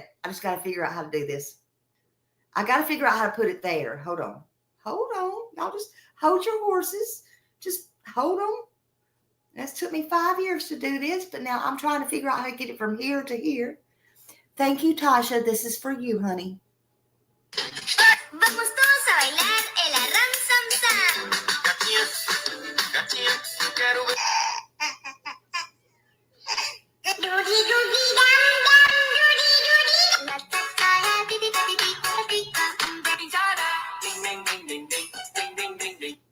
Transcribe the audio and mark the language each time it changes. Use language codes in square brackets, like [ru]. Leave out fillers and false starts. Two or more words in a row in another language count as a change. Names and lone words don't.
[en] I just got to figure out how to do this. I got to figure out how to put it there. Hold on. Y'all just hold your horses. Just hold on. That's took me 5 years to do this, but now I'm trying to figure out how to get it from here to here. Thank you, Tasha. This is for you, honey. [es] Vamos todos a bailar el arram sam sam. Doody doody dum dum doody doody. La ta ta beep beep beep beep beep. Ding ding ding ding ding ding ding ding.